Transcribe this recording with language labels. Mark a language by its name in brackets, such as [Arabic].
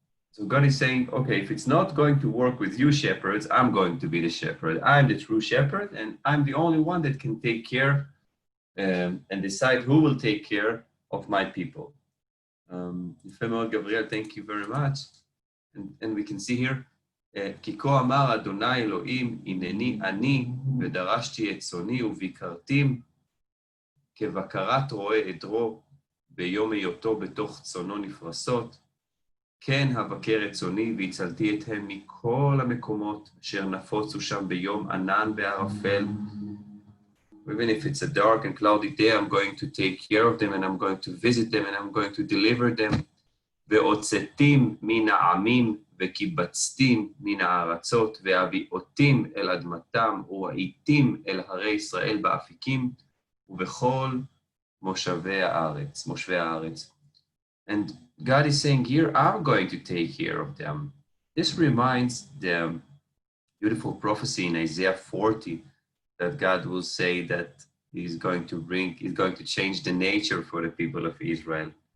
[English] So God is saying, okay, if it's not going to work with you shepherds, I'm going to be the shepherd. I'm the true shepherd, and I'm the only one that can take care and decide who will take care of my people. Gabriel, thank you very much. [Hebrew] And we can see here, כי כה אמר אדוני אלוהים, הנני אני, ודרשתי את צאני וביקרתים, כבקרת רועה עדרו, ביום היותו בתוך צאנו נפרסות, כן הבקר את צאני והצלתי אתהם מכל המקומות אשר נפוצו שם ביום ענן וערפל. [English] Even if it's a dark and cloudy day, I'm going to take care of them and I'm going to visit them and I'm going to deliver them. [Hebrew] והוצאתים מן העמים וקיבצתים מן הארצות והביאותים אל אדמתם וראיתים אל הרי ישראל באפיקים ובכל מושבי הארץ. [English] And God is saying here, I'm going to take care of them. This reminds the beautiful prophecy in Isaiah 40 that God will say that he's going to change the nature for the people of Israel.